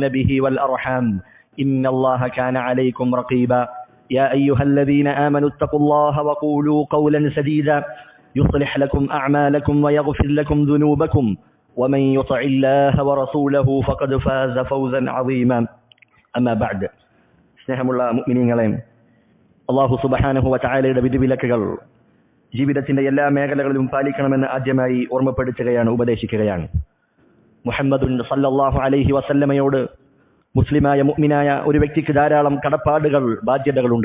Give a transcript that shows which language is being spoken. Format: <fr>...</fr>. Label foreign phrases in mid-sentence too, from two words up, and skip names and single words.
<ar>به والأرحام إن الله كان عليكم رقيبا يا أيها الذين آمنوا اتقوا الله وقولوا قولا سديدا يصلح لكم أعمالكم ويغفر لكم ذنوبكم ومن يطع الله ورسوله فقد فاز فوزا عظيما أما بعد</ar> <ml>സ്നേഹമുള്ള മുഅ്മിനീങ്ങളെ,</ml> <ar>الله سبحانه وتعالى</ar> <ml>വിധിവിലക്കുകൾ ജീവിതത്തിന്റെ എല്ലാ മേഖലകളിലും പാലിക്കണമെന്ന് ആദ്യമായി ഓർമ്മപ്പെടുത്തുകയാണ്, ഉപദേശിക്കുകയാണ്. മുഹമ്മദുൻ</ml> <ar>صلى الله عليه وسلم</ar> <ml>മുസ്ലിമായ മുഅ്മിനായ ഒരു വ്യക്തിക്ക് ധാരാളം കടപ്പാടുകൾ, ബാധ്യതകളുണ്ട്.</ml>